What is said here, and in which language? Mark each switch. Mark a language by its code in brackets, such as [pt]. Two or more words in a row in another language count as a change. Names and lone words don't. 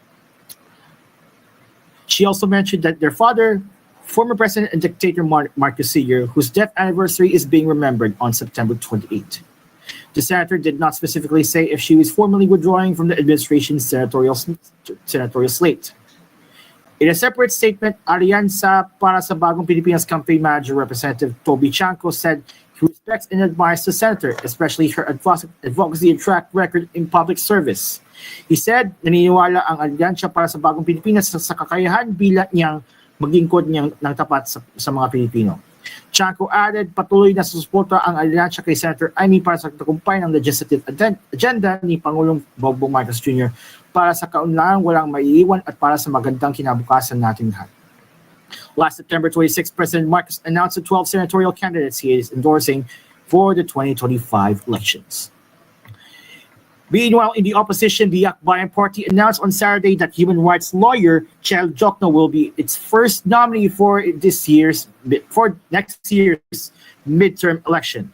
[en] She also mentioned that their father, former president and dictator Marcos Sr., whose death anniversary is being remembered on September 28. The senator did not specifically say if she was formally withdrawing from the administration's senatorial slate. In a separate statement, Alianza para sa Bagong Pilipinas campaign manager Representative Toby Chanco said he respects and admires the senator, especially her advocacy and track record in public service. He said, [tl] naniniwala ang Alyansa para sa Bagong Pilipinas sa kakayahan bilang niyang maging kod niyang ng tapat sa mga Pilipino. Chanco added, patuloy na susuporta ang Alyansa kay Senator Amy para sa tagumpay ng [en] legislative agenda [tl] ni Pangulong Bongbong Marcos Jr. para sa kaunlaang walang maiiwan at para sa magandang kinabukasan natin lahat. [en] Last September 26, President Marcos announced the 12 senatorial candidates he is endorsing for the 2025 elections. Meanwhile, in the opposition, the Akbayan Party announced on Saturday that human rights lawyer Chel Jokno will be its first nominee for next year's midterm election.